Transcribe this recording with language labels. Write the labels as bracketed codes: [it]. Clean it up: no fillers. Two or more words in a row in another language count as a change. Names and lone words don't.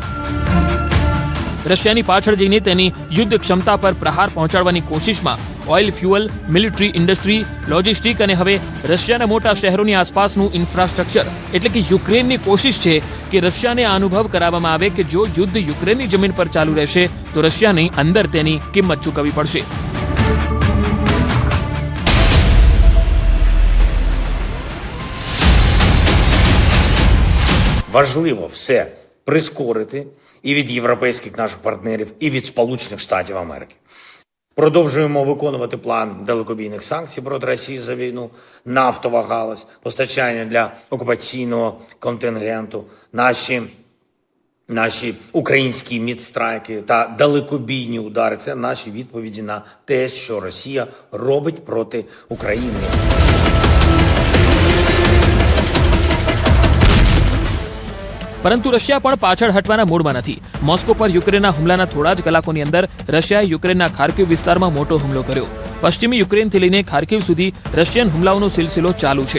[gu] રશિયાની પાછળ જઈને તેની યુદ્ધ ક્ષમતા પર પ્રહાર પહોંચાડવાની કોશિશમાં ઓઇલ, ફ્યુઅલ, [en] military industry, [gu] લોજિસ્ટિક અને હવે રશિયાના મોટા શહેરોની આસપાસનું ઇન્ફ્રાસ્ટ્રક્ચર એટલે કે યુક્રેનની કોશિશ છે કે રશિયાને આ અનુભવ કરાવવામાં આવે કે જો યુદ્ધ યુક્રેનની જમીન પર ચાલુ રહેશે તો રશિયાને અંદર તેની કિંમત ચૂકવવી પડશે. [uk] Важливо все прискорити і від європейських наших партнерів, і від Сполучених Штатів Америки. Продовжуємо виконувати план далекобійних санкцій проти Росії за війну, нафтова галузь, постачання для окупаційного контингенту, наші українські мідстрайки та далекобійні удари. Це наші відповіді на те, що Росія робить проти України. [gu] પરંતુ રશિયા પણ પાછળ હટવાના મૂડમાં નથી. મોસ્કો પર યુક્રેનના હુમલાના થોડા જ કલાકોની અંદર રશિયાએ યુક્રેનના ખાર્કિવ વિસ્તારમાં મોટો હુમલો કર્યો. પશ્ચિમી યુક્રેનથી લઈને ખાર્કિવ સુધી રશિયન હુમલાઓનો સિલસિલો ચાલુ છે.